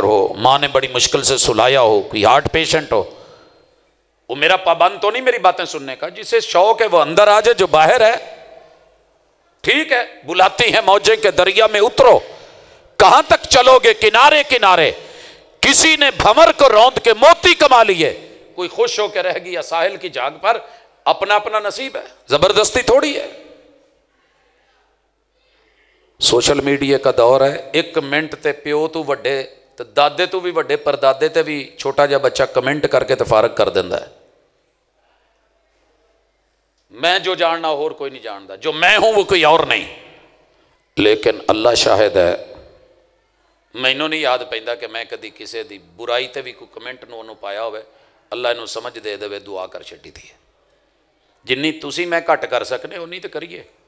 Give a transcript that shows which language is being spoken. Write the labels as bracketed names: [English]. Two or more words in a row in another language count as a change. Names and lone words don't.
[Urdu] ہو، ماں نے بڑی مشکل سے سلایا ہو، کوئی [English] heart patient [Urdu] ہو، وہ میرا پابند تو نہیں میری باتیں سننے کا، جسے شوق ہے وہ اندر آ جائے، جو باہر ہے ٹھیک ہے، بلاتی ہیں موجیں کے دریا میں اترو، کہاں تک چلو گے کنارے کنارے، کسی نے بھمر کو روند کے موتی کما لیے، کوئی خوش ہو کے رہ گیا ساحل کی جاگ پر، اپنا اپنا نصیب ہے، زبردستی تھوڑی ہے۔ [English] social media [Urdu] کا دور ہے، [Punjabi] 1 منٹ تے پیو تو وڈے تے دادے تو بھی وڈے پردادے تے بھی چھوٹا جا بچہ کمنٹ کر کے تے فارغ کر دینا ہے۔ میں جو جاننا [Urdu] اور کوئی نہیں جانتا، جو میں ہوں وہ کوئی اور نہیں، لیکن اللہ شاہد ہے، [Punjabi] مینوں نہیں یاد پیندا کہ میں کدی کسی دی برائی تے بھی کوئی کمنٹ نو پایا ہوئے، اللہ انہوں سمجھ دے دے دعا کر چھٹی دی ہے، جنی تسی میں گھٹ کر سکنے انہی تو کریے۔